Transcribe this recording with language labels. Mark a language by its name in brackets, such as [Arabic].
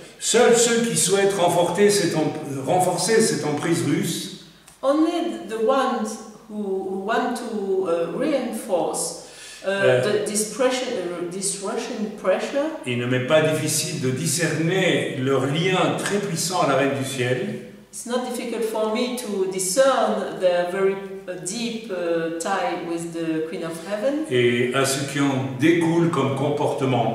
[French] Seuls ceux qui souhaitent renforcer cette emprise russe [English] Only the ones who want to reinforce this Russian pressure. [French] Il ne m'est pas difficile de discerner leur lien très puissant à la Reine du Ciel. [English] It's not difficult for me to discern their very deep tie with the Queen of Heaven [French] Et à ce qui en découle comme comportement.